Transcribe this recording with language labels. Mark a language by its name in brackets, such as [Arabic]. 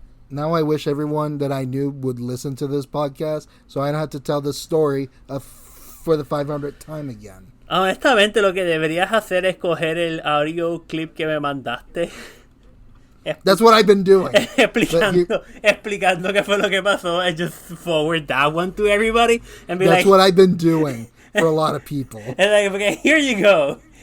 [English] Now I wish everyone that I knew would listen to this podcast so I don't have to tell this story for the 500th time again. [Spanish] Honestamente, lo que deberías hacer es coger el audio clip que me mandaste. [English] That's what I've been doing. [Spanish] explicando qué fue lo que pasó [English] and just forward that one to everybody and be That's like, what I've been doing for a lot of people. and like, okay, here you go.